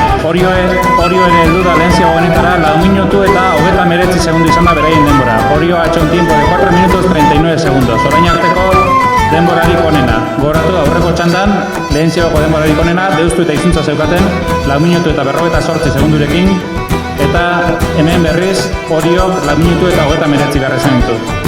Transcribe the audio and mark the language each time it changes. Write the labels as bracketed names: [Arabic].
[Basque] Orio ere heldu da lehen ziaboganetara, 4 minutu eta 39 segundu izan da beraien denbora. [Spanish] Orio ha hecho un tiempo de 4 minutos 39 segundos. [Basque] Orain arteko denborarik onena. Gogoratu aurreko txandan, lehen ziaboko denborarik onena, deustu eta izuntza zeukaten, 4 minutu eta 48 segundurekin, eta hemen berriz, Oriok 4 minutu eta 39 garrezen ditu.